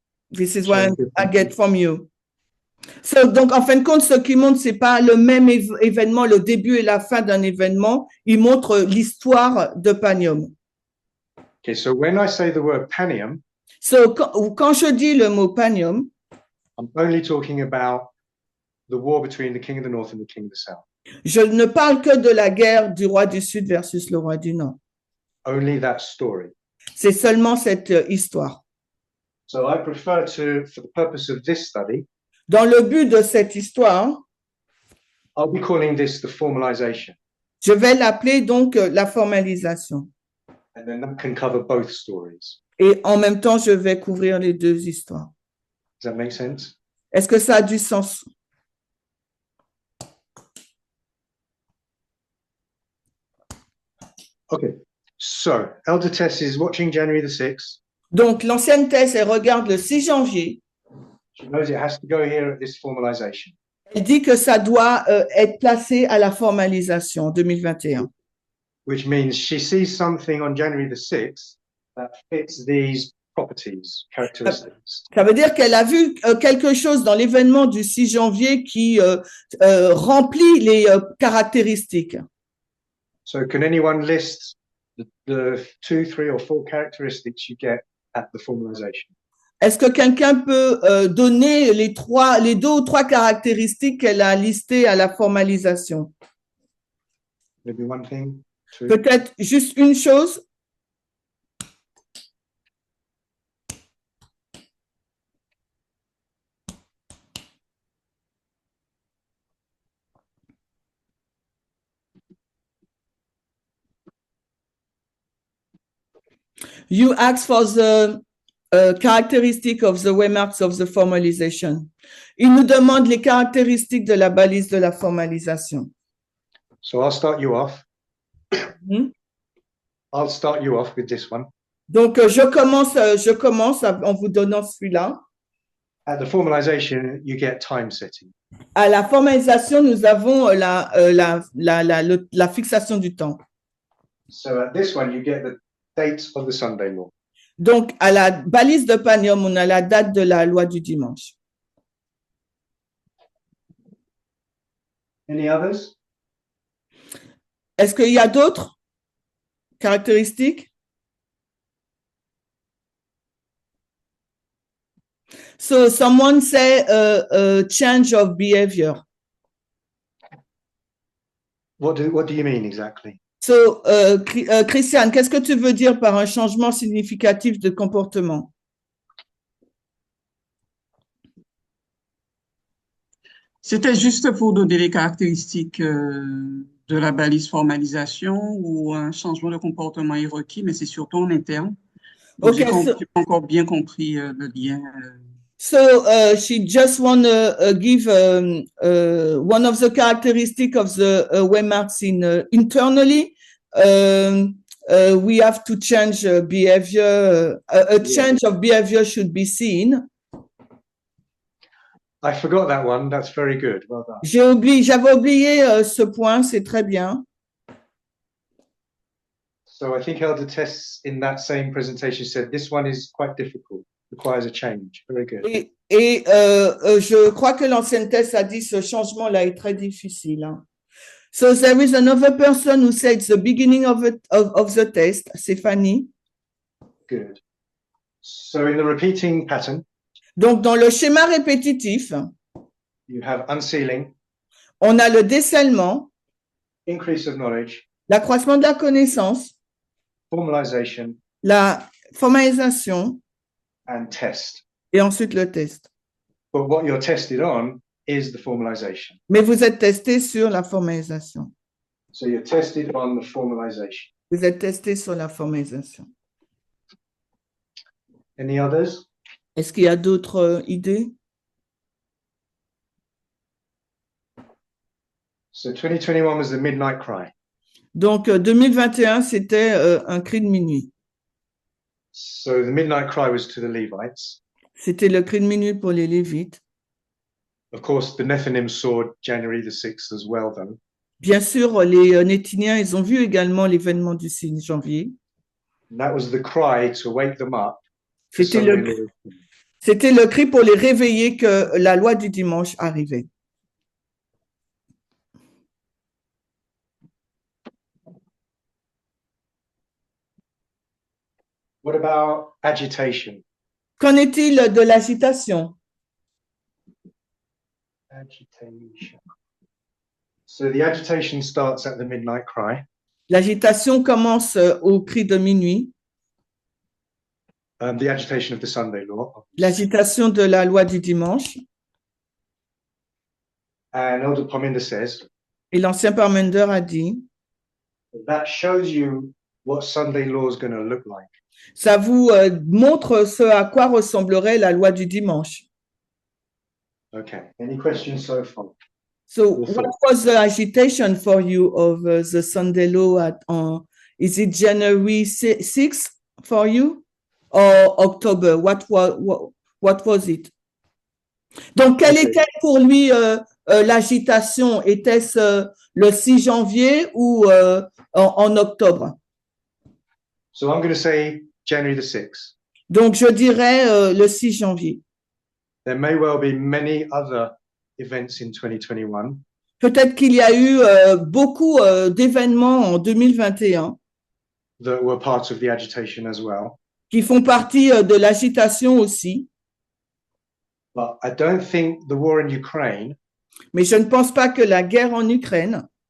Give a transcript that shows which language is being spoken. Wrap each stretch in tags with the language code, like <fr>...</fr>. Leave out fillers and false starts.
<en>This is what I get from you. So,</en> <fr>donc, en fin de compte, ce qui montre, c'est pas le même événement, le début et la fin d'un événement. Il montre l'histoire de Panium.</fr> <en>Okay, so when I say the word Panium, So,</en> <fr>quand je dis le mot Panium,</fr> <en>I'm only talking about the war between the king of the north and the king of the south.</en> <fr>je ne parle que de la guerre du roi du Sud versus le roi du Nord.</fr> <en>Only that story.</en> <fr>C'est seulement cette histoire.</fr> <en>So I prefer to, for the purpose of this study,</en> <fr>Dans le but de cette histoire,</fr> <en>I'll be calling this the formalization.</en> <fr>je vais l'appeler donc la formalisation.</fr> <en>And then that can cover both stories.</en> <fr>Et en même temps, je vais couvrir les deux histoires.</fr> <en>Does that make sense?</en> <fr>Est-ce que ça a du sens?</fr> <en>Okay. So Elder Tess is watching January the 6th.</en> <fr>Donc, l'ancienne Thèse, elle regarde le 6 janvier.</fr> <en>She knows it has to go here at this formalization.</en> <fr>Elle dit que ça doit être placé à la formalisation en 2021.</fr> <en>which means she sees something on January the 6th that fits these properties, characteristics.</en> <fr>Ça veut dire qu'elle a vu quelque chose dans l'événement du 6 janvier qui remplit les caractéristiques.</fr> <en>So can anyone list the 2, 3, or 4 characteristics you get at the formalization?</en> <fr>Est-ce que quelqu'un peut donner les 2 ou 3 caractéristiques qu'elle a listées à la formalisation?</fr> <en>Maybe one thing, two.</en> <fr>Peut-être juste une chose?</fr> <en>You ask for the characteristic of the waymarks of the formalization.</en> <fr>Il nous demande les caractéristiques de la balise de la formalisation.</fr> <en>So I'll start you off. Mhm. I'll start you off with this one.</en> <fr>Donc, je commence en vous donnant celui-là.</fr> <en>At the formalization, you get time setting.</en> <fr>À la formalisation, nous avons la fixation du temps.</fr> <en>So at this one, you get the date of the Sunday law.</en> <fr>Donc, à la balise de Panium, on a la date de la loi du dimanche.</fr> <en>Any others?</en> <fr>Est-ce qu'il y a d'autres caractéristiques?</fr> <en>So, someone say change of behavior. What do you mean exactly? So,</en> <fr>Christiane, qu'est-ce que tu veux dire par un changement significatif de comportement? C'était juste pour donner les caractéristiques de la balise formalisation où un changement de comportement est requis, mais c'est surtout en interne. Donc,</fr> <en>Okay,</en> <fr>j'ai pas encore bien compris le lien.</fr> <en>So she just want to give one of the characteristics of the waymarks internally. We have to change behavior. A change of behavior should be seen. I forgot that one. That's very good. Well done.</en> <fr>J'avais oublié ce point, c'est très bien.</fr> <en>So I think Elder Tess in that same presentation said this one is quite difficult, requires a change. Very good.</en> <fr>Et je crois que l'ancienne thèse a dit ce changement-là est très difficile. Hein.</fr> <en>So there is another person who said the beginning of the test, Stéphanie. Good. So in the repeating pattern,</en> <fr>Donc, dans le schéma répétitif,</fr> <en>you have unsealing,</en> <fr>on a le décèlement,</fr> <en>increase of knowledge,</en> <fr>l'accroissement de la connaissance,</fr> <en>formalization,</en> <fr>la formalisation</fr> <en>and test.</en> <fr>et ensuite le test.</fr> <en>But what you're tested on is the formalization.</en> <fr>Mais vous êtes testé sur la formalisation.</fr> <en>So you're tested on the formalization.</en> <fr>Vous êtes testé sur la formalisation.</fr> <en>Any others?</en> <fr>Est-ce qu'il y a d'autres idées?</fr> <en>So 2021 was the midnight cry.</en> <fr>Donc, 2021, c'était un cri de minuit.</fr> <en>So the midnight cry was to the Levites.</en> <fr>C'était le cri de minuit pour les Lévites.</fr> <en>Of course, the Nephilim saw January the 6th as well, though.</en> <fr>Bien sûr, les Nétiniens, ils ont vu également l'événement du 6 janvier.</fr> <en>And that was the cry to wake them up.</en> <fr>C'était le cri pour les réveiller que la loi du dimanche arrivait.</fr> <en>What about agitation?</en> <fr>Qu'en est-il de l'agitation?</fr> <en>Agitation. So the agitation starts at the midnight cry.</en> <fr>L'agitation commence au cri de minuit.</fr> <en>The agitation of the Sunday law.</en> <fr>L'agitation de la loi du dimanche.</fr> <en>And Elder Pominder says,</en> <fr>Et l'ancien Parmender a dit,</fr> <en>that shows you what Sunday law is going to look like.</en> <fr>ça vous montre ce à quoi ressemblerait la loi du dimanche.</fr> <en>Okay. Any questions so far? So what was the agitation for you of the Sunday law is it January 6th for you or October? What was it?</en> <fr>Donc, quelle Ok. était pour lui l'agitation? Était-ce le 6 janvier ou en octobre?</fr> <en>So I'm going to say January the 6th.</en> <fr>Donc, je dirais le 6 janvier.</fr> <en>There may well be many other events in 2021,</en> <fr>Peut-être qu'il y a eu beaucoup d'événements en 2021</fr> <en>that were part of the agitation as well.</en> <fr>qui font partie de l'agitation aussi.</fr> <en>But I don't think the war in Ukraine</en> <fr>Mais je ne pense pas que la guerre en Ukraine</fr>